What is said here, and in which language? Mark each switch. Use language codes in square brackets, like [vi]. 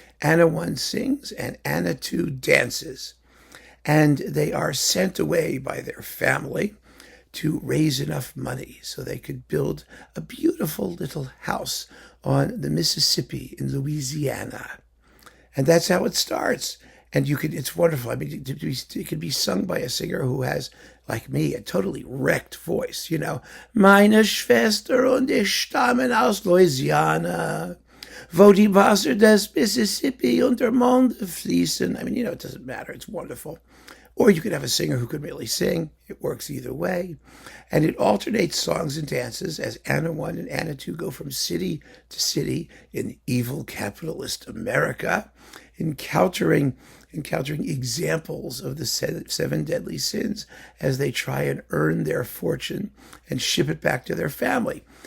[en] Anna 1 sings and Anna 2 dances. And they are sent away by their family to raise enough money so they could build a beautiful little house on the Mississippi in Louisiana. And that's how it starts. And it's wonderful. It could be sung by a singer who has, like me, a totally wrecked voice. [de] Meine Schwester und ich stammen aus Louisiana, wo die Wasser des Mississippi unter Monde fließen. [en] It doesn't matter. It's wonderful. Or you could have a singer who could really sing. It works either way. And it alternates songs and dances as Anna 1 and Anna 2 go from city to city in evil capitalist America, encountering examples of the 7 deadly sins as they try and earn their fortune and ship it back to their family.